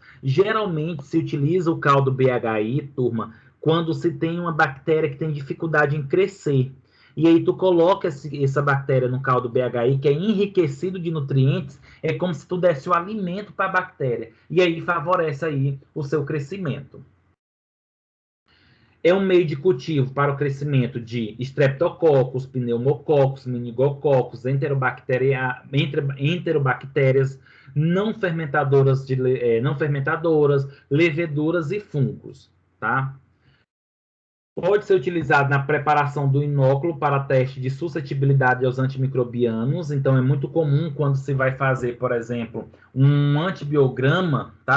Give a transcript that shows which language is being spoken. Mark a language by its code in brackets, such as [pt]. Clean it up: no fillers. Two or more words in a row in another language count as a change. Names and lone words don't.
[pt] Geralmente se utiliza o caldo BHI, turma, quando se tem uma bactéria que tem dificuldade em crescer. E aí tu coloca essa bactéria no caldo BHI, que é enriquecido de nutrientes, é como se tu desse o alimento para a bactéria. E aí favorece aí o seu crescimento. É um meio de cultivo para o crescimento de Streptococcus, pneumococcus, meningococcus, enterobactérias não fermentadoras, leveduras e fungos, tá? Pode ser utilizado na preparação do inóculo para teste de suscetibilidade aos antimicrobianos. Então, é muito comum quando se vai fazer, por exemplo, um antibiograma, tá?